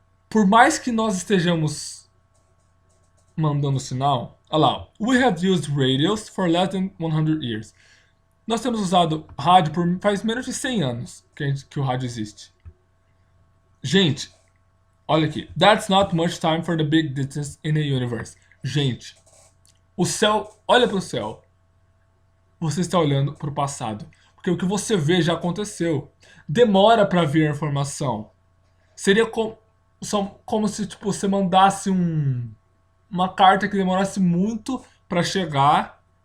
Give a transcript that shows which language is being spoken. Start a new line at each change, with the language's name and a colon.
Portuguese: Por mais que nós estejamos mandando sinal, olha lá,
English: we have used radios for less than 100 years.
Portuguese: Nós temos usado rádio faz menos de 100 anos que o rádio existe. Gente, olha aqui.
English: That's not much time for the big distance in the universe.
Portuguese: Gente, o céu, olha para o céu. Você está olhando para o passado. Porque o que você vê já aconteceu. Demora para vir a informação. Seria como se tipo, você mandasse uma carta que demorasse muito para chegar.